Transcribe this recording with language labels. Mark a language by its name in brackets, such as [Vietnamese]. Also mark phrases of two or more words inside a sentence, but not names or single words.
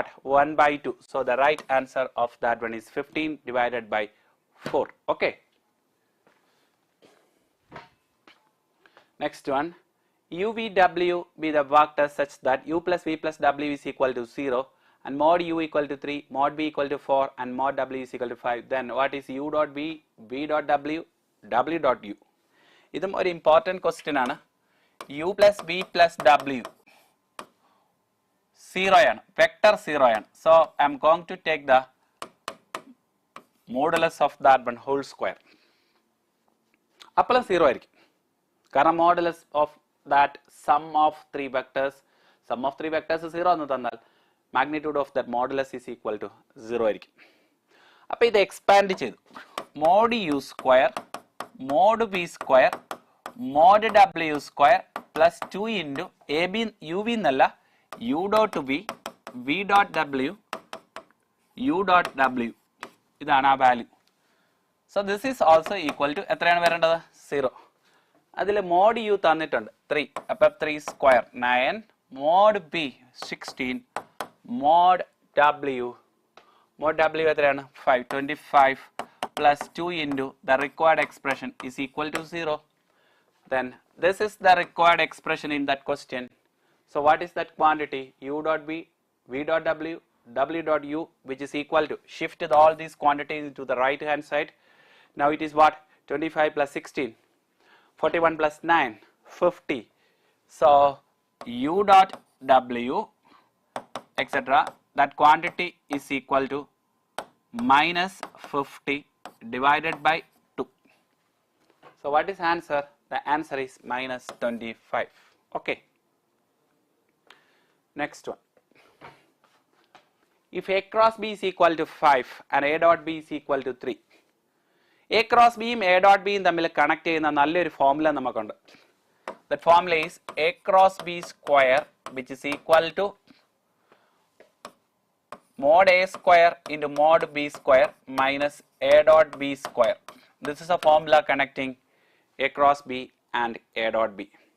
[English] 1 by 2. So the right answer of that one is 15 divided by 4. Okay. Next one. U, V, W be the vector such that u plus V plus W is equal to 0, and mod u equal to 3, mod B equal to 4, and mod W is equal to 5. Then what is u dot V, V dot W, W dot U? [Malayalam] ഇതും ഒരു [English] important question [Malayalam] ആണ്. [English] u plus b plus w [Malayalam] 0 ആണ്, വെക്ടർ 0 ആണ്. [English] so I am going to take the modulus of that one whole square. [Malayalam] അപ്പോഴും 0 ആയിരിക്കും, കാരണം [English] modulus of that sum of 3 vectors 0 [Malayalam] എന്ന് തന്നാൽ [English] magnitude of that modulus is equal to 0 ആയിരിക്കും. [Malayalam] അപ്പോൾ ഇത് എക്സ്പാൻഡ് ചെയ്തു. [English] mod u square mod b square mod w square plus 2 into a b u v എന്നല്ല u dot v v dot w u dot w [Malayalam] ഇതാണ് ആ വാല്യൂ. [English] So this is also equal to [Malayalam] എത്രയാണ് വരേണ്ടത് [English] 0. അതിൽ mod u തന്നിട്ടുണ്ട് 3. അപ്പോൾ 3 സ്ക്വയർ 9 mod b 16 mod w എത്രയാണ് 5 25 plus 2 into the required expression is equal to 0. Then this is the required expression in that question. So what is that quantity? U dot b, v dot w, w dot u, which is equal to, shift all these quantities into the right hand side. Now it is what? 25 plus 16, 41 plus 9, 50. So u dot w, etc. That quantity is equal to minus 50 divided by 2. So what is answer? The answer is minus 25. Okay. Next one. If a cross b is equal to 5 and a dot b is equal to 3. A cross b [Malayalam] യും [English] a dot b [Malayalam] യും തമ്മിൽ കണക്ട് ചെയ്യുന്ന നല്ലൊരു ഫോർമുല നമുക്കുണ്ട്. [English] That formula is a cross b square which is equal to mod a square into mod b square minus a dot b square. This is a formula connecting a cross b and a dot b.